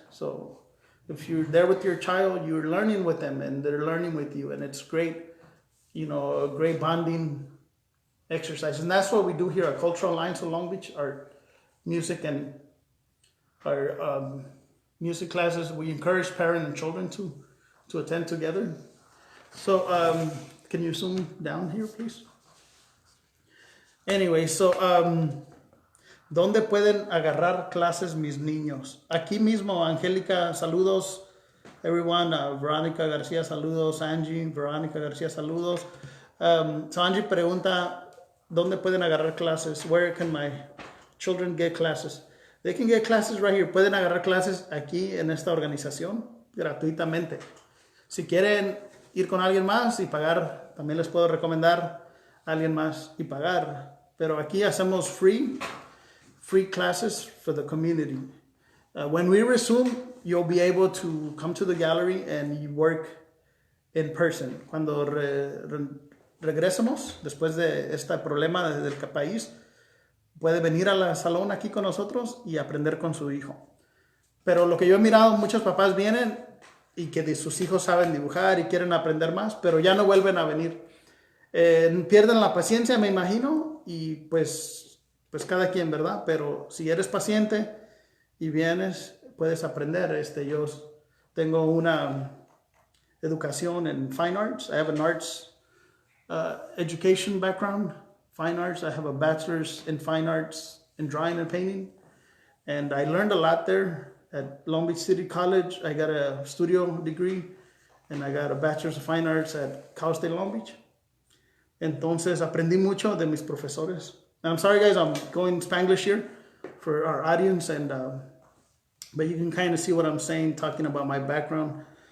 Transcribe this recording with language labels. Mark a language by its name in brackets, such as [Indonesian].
[English] So if you're there with your child, you're learning with them and they're learning with you, and it's great, you know, a great bonding exercise. And that's what we do here at Cultural Alliance of Long Beach, our music and our music classes. We encourage parents and children to attend together. So can you zoom down here, please? Anyway, so, [Spanish] ¿dónde pueden agarrar clases mis niños? Aquí mismo, Angélica, saludos. Everyone, Veronica García, saludos. Angie, Veronica García, saludos. So Angie pregunta, ¿dónde pueden agarrar clases? [English] Where can my children get classes? They can get classes right here. [Spanish] Pueden agarrar clases aquí en esta organización gratuitamente. Si quieren ir con alguien más y pagar, también les puedo recomendar a alguien más y pagar. Pero aquí hacemos [English] free classes for the community. When we resume, you'll be able to come to the gallery and you work in person. [Spanish] Cuando regresemos, después de este problema del país, puede venir a la salón aquí con nosotros y aprender con su hijo. Pero lo que yo he mirado, muchos papás vienen y que sus hijos saben dibujar y quieren aprender más, pero ya no vuelven a venir. Pierden la paciencia, me imagino, y pues cada quien, ¿verdad? Pero si eres paciente y vienes, puedes aprender. Yo tengo una educación en fine arts. [English] I have an arts education background, fine arts. I have a bachelor's in fine arts in drawing and painting. And I learned a lot there at Long Beach City College. I got a studio degree and I got a bachelor's of fine arts at Cal State Long Beach. [Spanish] Entonces aprendí mucho de mis profesores. [English] And I'm sorry guys, I'm going Spanglish here for our audience, and but you can kind of see what I'm saying, talking about my background.